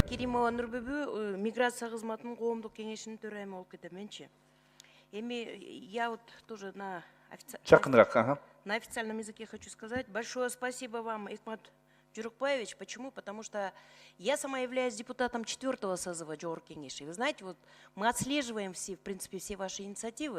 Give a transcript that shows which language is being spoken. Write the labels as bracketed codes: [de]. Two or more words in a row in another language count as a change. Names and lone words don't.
[ky] Эми Нурбүбү миграция кызматынын коомдук кеңешинин төрайымы болуп кетеменчи. [ru] Эми я вот тоже на официальном языке хочу сказать большое спасибо вам, Икмат Джурукбаевич. Почему? Потому что я сама являюсь депутатом 4-го созыва Жогорку Кеңеши. Вы знаете, вот мы отслеживаем все, в принципе, все ваши инициативы.